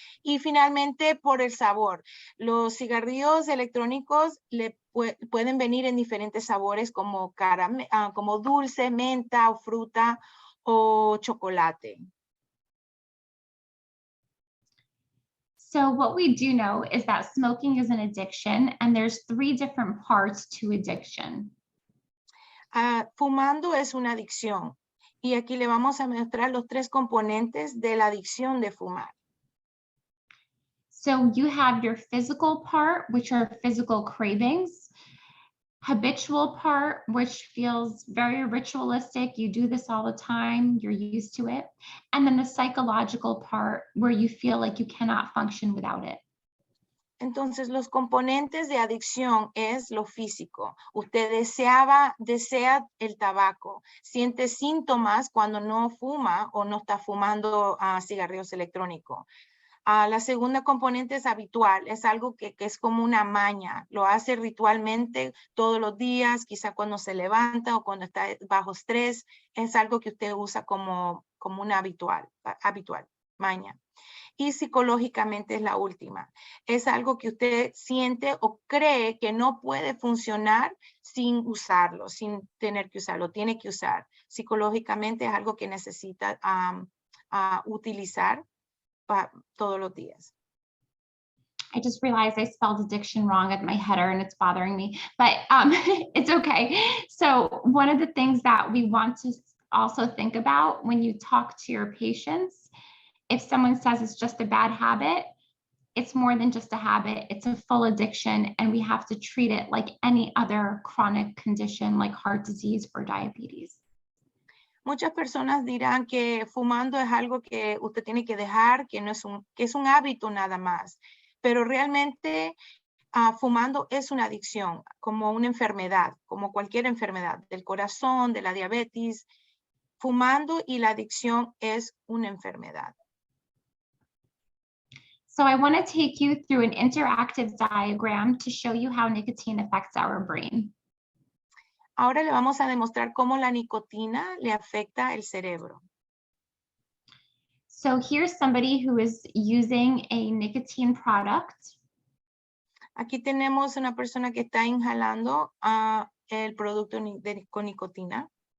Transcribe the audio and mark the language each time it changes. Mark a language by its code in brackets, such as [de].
[es] Y finalmente por el sabor. Los cigarrillos electrónicos pueden venir en diferentes sabores como dulce, menta o fruta o chocolate. [en] So what we do know is that smoking is an addiction, and there's 3 different parts to addiction. [es] Fumando es una adicción. Y aquí le vamos a mostrar los 3 componentes de la adicción de fumar. [en] So you have your physical part, which are physical cravings, habitual part, which feels very ritualistic. You do this all the time, you're used to it. And then the psychological part where you feel like you cannot function without it. [es] Entonces, los componentes de adicción es lo físico. Usted desea el tabaco, siente síntomas cuando no fuma o no está fumando cigarrillos electrónicos. La segunda componente es habitual, es algo que es como una maña, lo hace ritualmente todos los días, quizá cuando se levanta o cuando está bajo estrés, es algo que usted usa como una habitual, maña. Y psicológicamente es la última. Es algo que usted siente o cree que no puede funcionar sin usarlo, sin tener que usarlo. Tiene que usar. Psicológicamente es algo que necesita utilizar todos los días. [en] I just realized I spelled addiction wrong at my header and it's bothering me, but it's okay. So one of the things that we want to also think about when you talk to your patients, if someone says it's just a bad habit, it's more than just a habit, it's a full addiction, and we have to treat it like any other chronic condition like heart disease or diabetes. [es] Muchas personas dirán que fumando es algo que usted tiene que dejar, que es un hábito nada más. Pero realmente fumando es una adicción, como una enfermedad, como cualquier enfermedad del corazón, de la diabetes. Fumando y la adicción es una enfermedad. [en] So I want to take you through an interactive diagram to show you how nicotine affects our brain. [es] Ahora le vamos a demostrar cómo la nicotina le afecta el cerebro. [en] So here's somebody who is using a nicotine product. [es] Aquí tenemos una persona que está inhalando el producto con nicotina.